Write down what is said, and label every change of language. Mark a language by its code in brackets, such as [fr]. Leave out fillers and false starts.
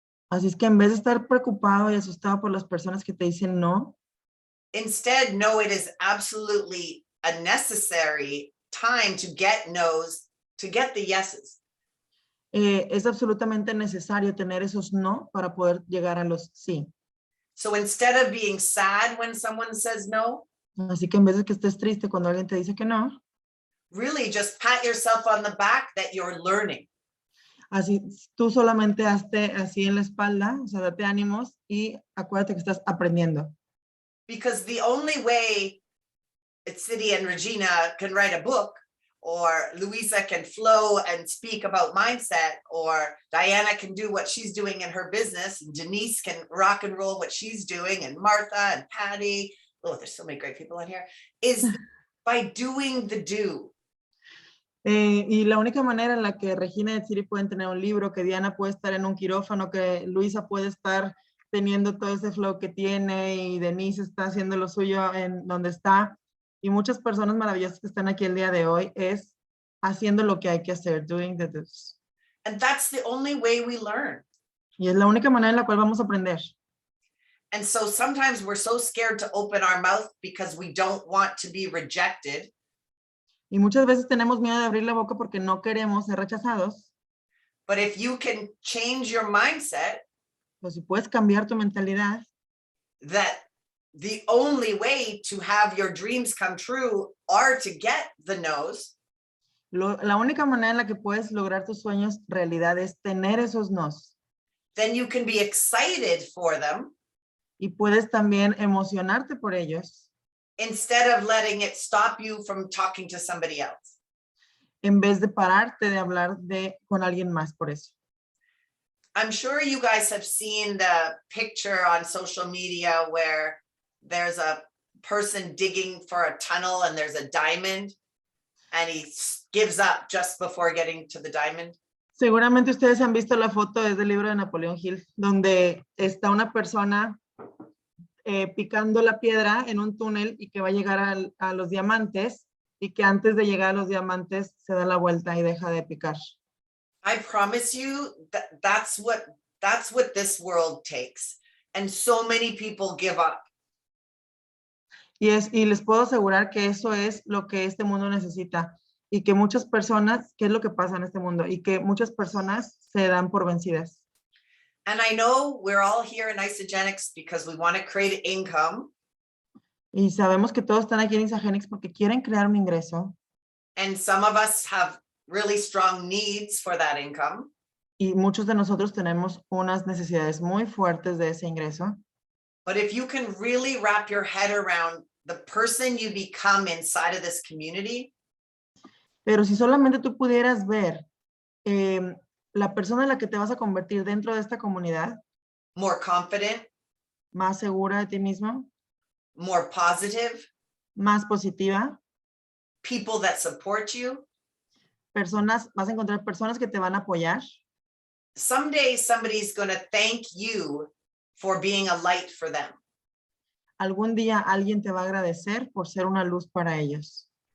[es] así es que en vez de estar preocupado y asustado por las personas que te dicen no, [en] instead, no, it is absolutely a necessary time to get no's, to get the yeses. [es] Es absolutamente necesario tener esos no para poder llegar a los sí. [en] So instead of being sad when someone says no, [es] así que en vez de que estés triste cuando alguien te dice que no, [en] really just pat yourself on the back that you're learning. [es] Así, tú solamente hazte así en la espalda, o sea, date ánimos y acuérdate que estás aprendiendo. [en] Because the only way City and Regina can write a book or Luisa can flow and speak about mindset, or Diana can do what she's doing in her business, and Denise can rock and roll what she's doing, and Martha and Patty, oh, there's so many great people in here, is by doing the do. [es] Y la única manera en la que Regina y Siri pueden tener un libro, que Diana puede estar en un quirófano, que Luisa puede estar teniendo todo ese flow que tiene, y Denise está haciendo lo suyo en donde está, y muchas personas maravillosas que están aquí el día de hoy, es haciendo lo que hay que hacer, [en] doing the do's. And that's the only way we learn. [es] Y es la única manera en la cual vamos a aprender. [en] And so sometimes we're so scared to open our mouth because we don't want to be rejected. [es] Y muchas veces tenemos miedo de abrir la boca porque no queremos ser rechazados. [en] But if you can change your mindset, [es] Pero si puedes cambiar tu mentalidad, [en] that the only way to have your dreams come true are to get the no's. [es] la única manera en la que puedes lograr tus sueños realidad es tener esos nos. [en] Then you can be excited for them. [es] Y puedes también emocionarte por ellos. [en] Instead of letting it stop you from talking to somebody else. [es] En vez de pararte de hablar con alguien más por eso. [en] I'm sure you guys have seen the picture on social media where there's a person digging for a tunnel and there's a diamond and he gives up just before getting to the diamond. [es] Seguramente ustedes han visto la foto desde el libro de Napoleón Hill, donde está una persona picando la piedra en un túnel y que va a llegar a los diamantes, y que antes de llegar a los diamantes se da la vuelta y deja de picar. [en] I promise you that that's what this world takes. And so many people give up. [es] Y les puedo asegurar que eso es lo que este mundo necesita, y que muchas personas, ¿qué es lo que pasa en este mundo? Y que muchas personas se dan por vencidas. [en] And I know we're all here in Isogenics because we want to create income. [es] Y sabemos que todos están aquí en Isogenics porque quieren crear un ingreso. [en] And some of us have really strong needs for that income. [es] Y muchos de nosotros tenemos unas necesidades muy fuertes de ese ingreso. [en] But if you can really wrap your head around the person you become inside of this community. [es] Pero si solamente tú pudieras ver la persona en la que te vas a convertir dentro de esta comunidad. [en] More confident. [es] Más segura de ti mismo. [en] More positive. [es] Más positiva. [en] People that support you. [es] Vas a encontrar personas que te van a apoyar. [en] Someday somebody's going to thank you for being a light for them. [es] Algún día alguien te va a agradecer por ser una luz para ellos.